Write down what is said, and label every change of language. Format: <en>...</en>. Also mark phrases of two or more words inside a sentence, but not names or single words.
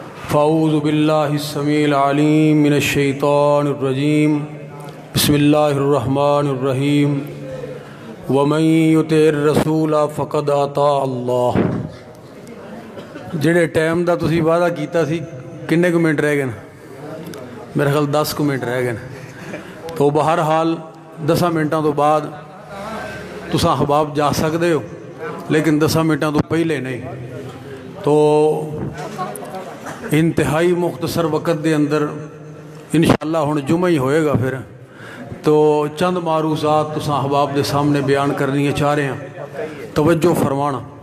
<ar>فاعوذ باللہ السمیع العلیم من الشیطان الرجیم بسم اللہ الرحمن الرحیم ومن یطع الرسول فقد اطاع اللہ۔</ar> <pa>جڑے ٹائم دا تسی وعدہ کیتا سی کنے کو منٹ رہ گئے میرے خیال 10 کو منٹ رہ گئے تو بہرحال 10 منٹاں تو بعد تساں احباب جا سکدے ہو لیکن 10 منٹاں تو پہلے نہیں۔ تو انتہائی مختصر وقت دے اندر</pa> <ar>انشاءاللہ</ar> <pa>ہن جمعہ ہی ہوئے گا پھر تو چند معروضات تساں احباب دے سامنے بیان کرنی چاہ رہے ہیں، توجہ فرمانا۔</pa>